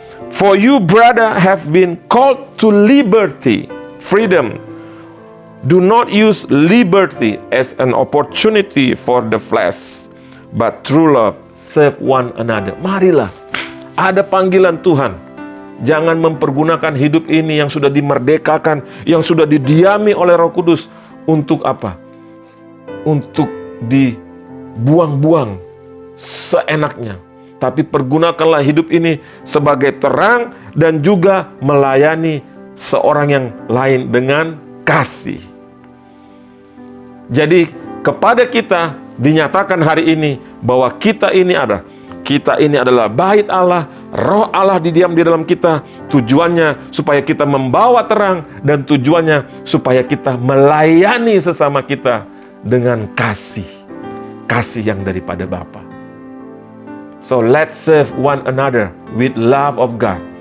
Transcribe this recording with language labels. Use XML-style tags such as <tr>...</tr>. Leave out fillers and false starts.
<en>For you, brother, have been called to liberty, freedom. Do not use liberty as an opportunity for the flesh, but through love serve one another.</en> <id>Marilah, ada panggilan Tuhan. Jangan mempergunakan hidup ini yang sudah dimerdekakan, yang sudah didiami oleh Roh Kudus untuk apa? Untuk dibuang-buang seenaknya. Tapi pergunakanlah hidup ini sebagai terang dan juga melayani seorang yang lain dengan kasih. Jadi kepada kita dinyatakan hari ini bahwa kita ini adalah bait Allah, roh Allah didiam di dalam kita. Tujuannya supaya kita membawa terang dan tujuannya supaya kita melayani sesama kita dengan kasih. Kasih yang daripada Bapa.</id> <en>So let's serve one another with love of God.</en>